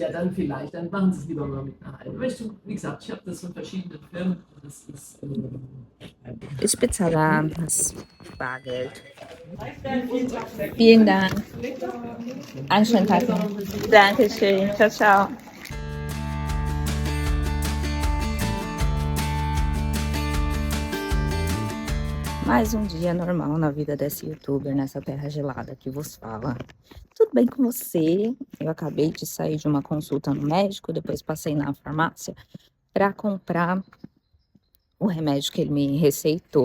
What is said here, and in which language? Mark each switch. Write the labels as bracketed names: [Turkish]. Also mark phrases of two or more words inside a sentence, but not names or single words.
[German] Ja, dann vielleicht, dann machen Sie es lieber mal mit einer halben. Wie gesagt, ich habe das von verschiedenen Firmen. Das ist Ich bezahle das Bargeld. Vielen Dank. Einen schönen Tag noch. Dankeschön. [Italian] Ciao, ciao. [Portuguese] Mais um dia normal na vida desse youtuber nessa terra gelada que vos fala. Tudo bem com você? Eu acabei de sair de uma consulta no médico, depois passei na farmácia para comprar o remédio que ele me receitou.